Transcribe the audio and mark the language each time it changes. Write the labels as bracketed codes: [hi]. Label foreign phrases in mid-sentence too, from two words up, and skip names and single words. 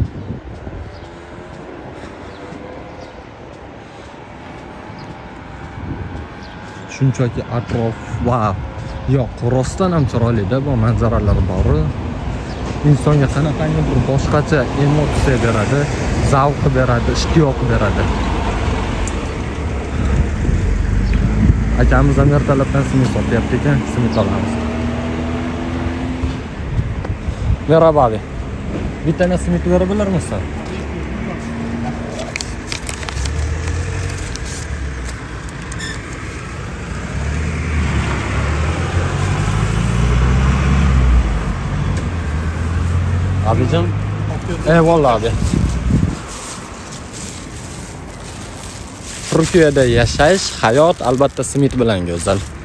[uz] Shunchaki atrof va yo'q, rostdan ham chiroyli-da, bu manzaralar bor. Insonga qanaqangi bir boshqacha emotsiya beradi, zavq beradi, ishtiyoq beradi. Akamiz ham ertalabdan simit sotyapti ekan, simit olamiz. [tr] Merhaba abi. Bir tane simit verebilir misin? Abicim. Eyvallah abi. [uz] Turkiyada yashash, hayot albatta simit bilan go'zal.